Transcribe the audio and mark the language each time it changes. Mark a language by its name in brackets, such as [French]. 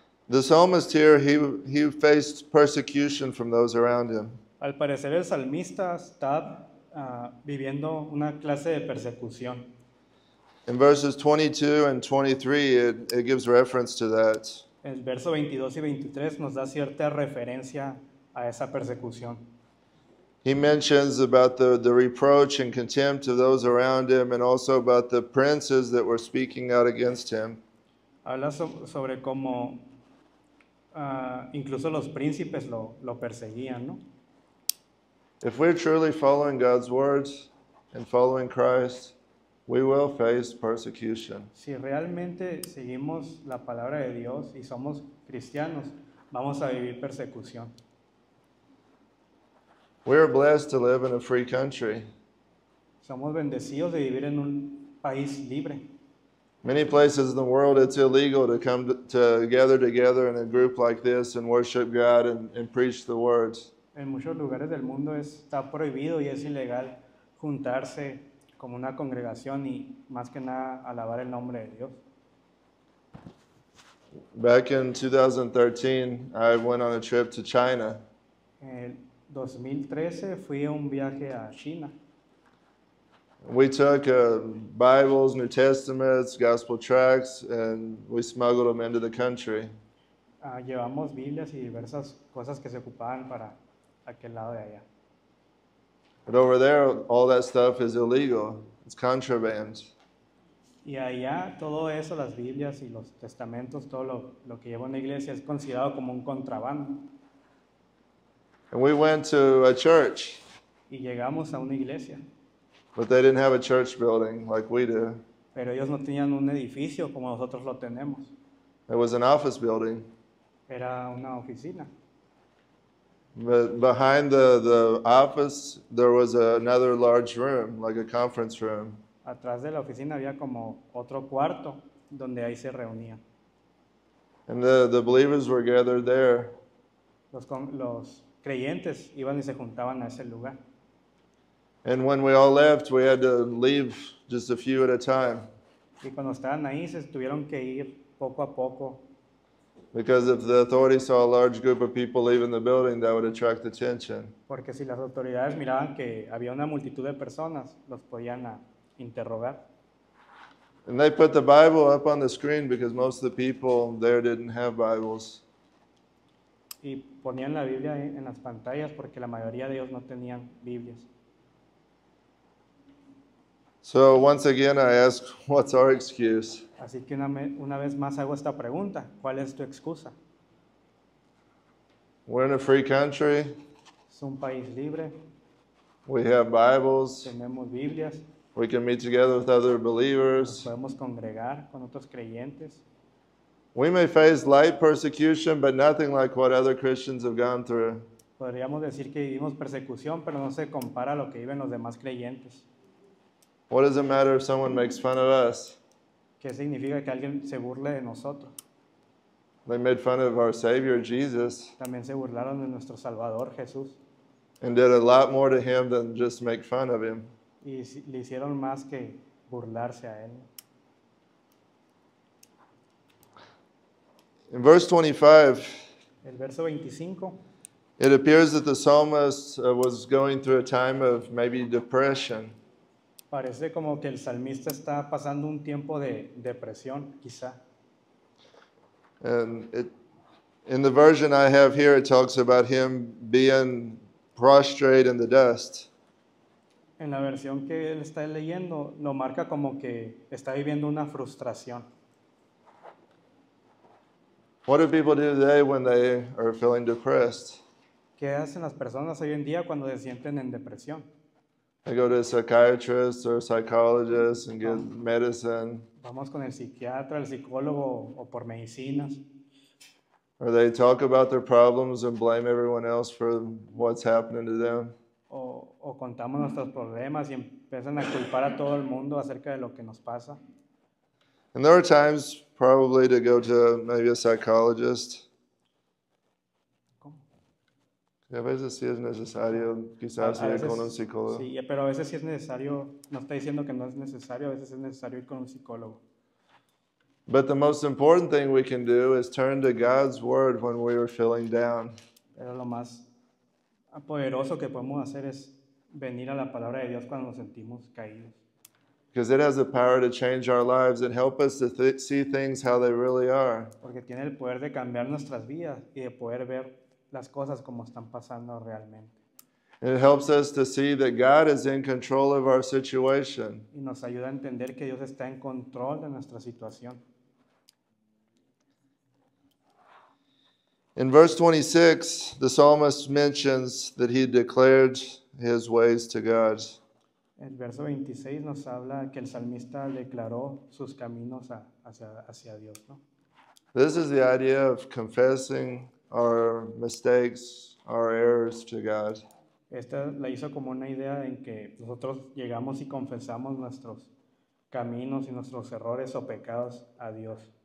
[English] The psalmist here, he faced persecution from those around him. [Spanish] Al parecer el salmista está viviendo una clase de persecución. [English] In verses 22 and 23, it gives reference to that. [Spanish] El verso 22 y 23 nos da cierta referencia a esa persecución. [English] He mentions about the reproach and contempt of those around him and also about the princes that were speaking out against him. [Spanish] Habla sobre cómo incluso los príncipes lo perseguían, ¿no? [English] If we're truly following God's words and following Christ, we will face persecution. [Spanish] Si realmente seguimos la palabra de Dios y somos cristianos, vamos a vivir persecución. [English] We are blessed to live in a free country. [Spanish] Somos bendecidos de vivir en un país libre. [English] Many places in the world it's illegal to come to gather together in a group like this and worship God and preach the words. [Spanish] En muchos lugares del mundo está prohibido y es ilegal juntarse como una congregación y más que nada alabar el nombre de Dios. [English] Back in 2013, I went on a trip to China. [Spanish] En el 2013 fui a un viaje a China. [English] We took Bibles, New Testaments, gospel tracts, and we smuggled them into the country. [Spanish] Llevamos Biblias y diversas cosas que se ocupaban para aquel lado de allá. [English] But over there, all that stuff is illegal. It's contraband. [Spanish] Y allá todo eso, las Biblias y los testamentos, todo lo que lleva una iglesia es considerado como un contrabando. [English] And we went to a church, [Spanish] Y llegamos a una iglesia, [English] but they didn't have a church building like we do. [Spanish] pero ellos no tenían un edificio como nosotros lo tenemos. [English] It was an office building. [Spanish] Era una oficina. [English] But behind the office, there was another large room, like a conference room. [Spanish] Atrás de la oficina había como otro cuarto donde ahí se reunían. [English] And the believers were gathered there. [Spanish] Los creyentes iban y se juntaban a ese lugar. [English] And when we all left, we had to leave just a few at a time. [Spanish] Y cuando estaban ahí se tuvieron que ir poco a poco, [English] Because if the authorities saw a large group of people leaving the building, that would attract attention. [Spanish] porque si las autoridades miraban que había una multitud de personas, los podían interrogar. [English] And they put the Bible up on the screen because most of the people there didn't have Bibles. [Spanish] Y ponían la Biblia en las pantallas porque la mayoría de ellos no tenían Biblias. [English] So once again, I ask, what's our excuse? [Spanish] Así que una vez más hago esta pregunta: ¿cuál es tu excusa? [English] We're in a free country. [Spanish] Es un país libre, [English] We have Bibles. [Spanish] tenemos Biblias, [English] We can meet together with other [Spanish] nos [English] believers. [Spanish] podemos congregar con otros creyentes. [English] We may face light persecution, but nothing like what other Christians have gone through. [Spanish] Podríamos decir que vivimos persecución, pero no se compara a lo que viven los demás creyentes. [English] What does it matter if someone makes fun of us? [Spanish] ¿Qué significa que alguien se burle de nosotros? [English] They made fun of our Savior, Jesus, [Spanish] También se burlaron de nuestro Salvador Jesús [English] and did a lot more to him than just make fun of him. [Spanish] y le hicieron más que burlarse a él. [English] In verse 25, [Spanish] El verso 25 [English] it appears that the psalmist was going through a time of maybe depression. [Spanish] parece como que el salmista está pasando un tiempo de depresión, quizá. [English] And in the version I have here, it talks about him being prostrate in the dust. [Spanish] En la versión que él está leyendo, lo marca como que está viviendo una frustración. [English] What do people do today when they are feeling depressed? [Spanish] ¿Qué hacen las personas hoy en día cuando se sienten en depresión? [English] They go to a psychiatrist or a psychologist and get medicine, [Spanish] Vamos con el psiquiatra, el psicólogo o por medicinas. [English] or they talk about their problems and blame everyone else for what's happening to them. [Spanish] O contamos nuestros problemas y empiezan a culpar a todo el mundo acerca de lo que nos pasa. [English] And there are times probably to go to maybe a psychologist. [Spanish] ¿Cómo? Y a veces sí es necesario quizás A ir con un veces, psicólogo. sí, pero a veces sí es necesario, no está diciendo que no es necesario, a veces es necesario ir con un psicólogo. [English] But the most important thing we can do is turn to God's word when we are feeling down. [Spanish] Pero lo más poderoso que podemos hacer es venir a la palabra de Dios cuando nos sentimos caídos. [English] Because it has the power to change our lives and help us to see things how they really are. [Spanish] Porque tiene el poder de cambiar nuestras vidas y de poder ver las cosas como están pasando realmente. [English] And it helps us to see that God is in control of our situation. [Spanish] Y nos ayuda a entender que Dios está en control de nuestra situación. [English] In verse 26, the psalmist mentions that he declared his ways to God. [Spanish] El verso 26 nos habla que el salmista declaró sus caminos hacia Dios, ¿no? [English] This is the idea of confessing our mistakes, our errors to God. [Spanish] Esta la hizo como una idea en que nosotros llegamos y confesamos nuestros caminos y nuestros errores o pecados a Dios.